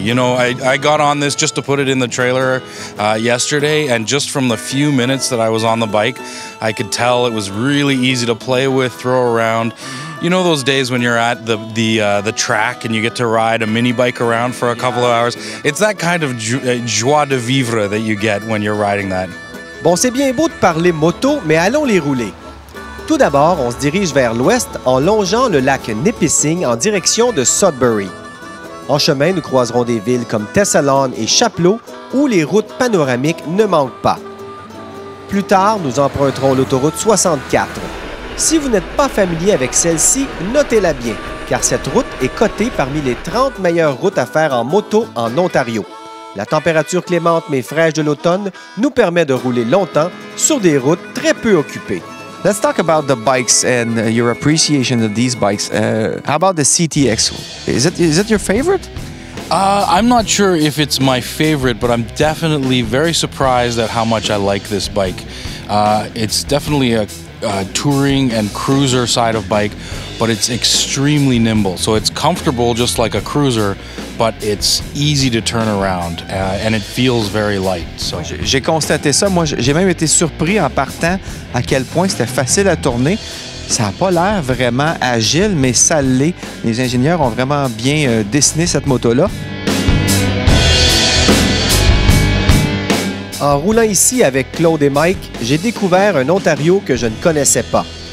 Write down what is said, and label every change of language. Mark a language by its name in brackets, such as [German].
[English] You know, I got on this just to put it in the trailer yesterday, and just from the few minutes that I was on the bike, I could tell it was really easy to play with, throw around. You know those days when you're at the track and you get to ride a mini bike around for a couple of hours? It's that kind of joie de vivre that you get when you're riding that. [French] Bon, c'est bien beau de parler moto, mais allons les rouler. Tout d'abord, on se dirige vers l'ouest en longeant le lac Nipissing en direction de Sudbury. En chemin, nous croiserons des villes comme Thessalon et Chapleau, où les routes panoramiques ne manquent pas. Plus tard, nous emprunterons l'autoroute 64. Si vous n'êtes pas familier avec celle-ci, notez-la bien, car cette route est cotée parmi les 30 meilleures routes à faire en moto en Ontario. La température clémente mais fraîche de l'automne nous permet de rouler longtemps sur des routes très peu occupées. [English] Let's talk about the bikes and your appreciation of these bikes. How about the CTX? Is it your favorite? I'm not sure if it's my favorite, but I'm definitely very surprised at how much I like this bike. It's definitely a touring and cruiser side of bike, but it's extremely nimble. So it's comfortable just like a cruiser, but it's easy to turn around and it feels very light. So. [French] J'ai constaté ça. Moi, j'ai même été surpris en partant à quel point c'était facile à tourner. Ça n'a pas l'air vraiment agile, mais ça l'est. Les ingénieurs ont vraiment bien dessiné cette moto-là. En roulant ici avec Claude et Mike, j'ai découvert un Ontario que je ne connaissais pas.